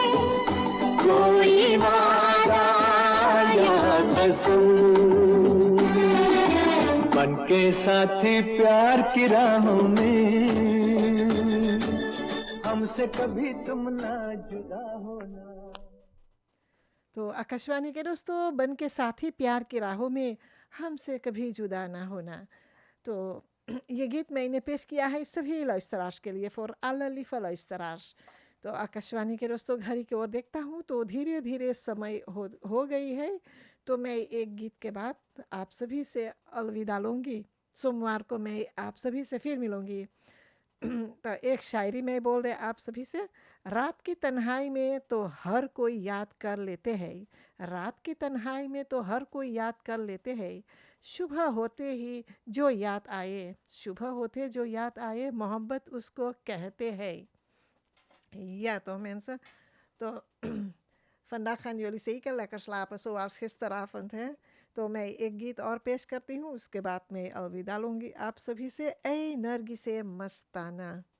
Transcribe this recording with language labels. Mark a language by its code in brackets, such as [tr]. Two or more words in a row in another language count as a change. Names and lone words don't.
[hi] कोई वादा या कसम, बन के साथी प्यार की राहों में हमसे कभी तुम ना जुदा होना। तो आकाशवाणी के दोस्तों, बन के साथी प्यार की राहों में हमसे कभी जुदा ना होना। तो ये गीत मैंने पेश किया है सभी luisteraars के लिए, फॉर [nl] alle lieve luisteraars। [hi] तो आकाशवाणी के दोस्तों, घड़ी की ओर देखता हूँ तो धीरे धीरे समय हो गई है। तो मैं एक गीत के बाद आप सभी से अलविदा लूँगी। सोमवार को मैं आप सभी से फिर मिलूँगी। तो एक शायरी में बोल रहे आप सभी से, रात की तन्हाई में तो हर कोई याद कर लेते हैं। रात की तन्हाई में तो हर कोई याद कर लेते हैं। सुबह होते ही जो याद आए, सुबह होते जो याद आए, मोहब्बत उसको कहते हैं। [nl] Ja, toch mensen? Toch, vandaag gaan jullie zeker lekker slapen zoals gisteravond, hè? [hi] तो मैं एक गीत और पेश करती हूँ, उसके बाद मैं अलविदा लूँगी आप सभी से। ए नरगी से मस्ताना।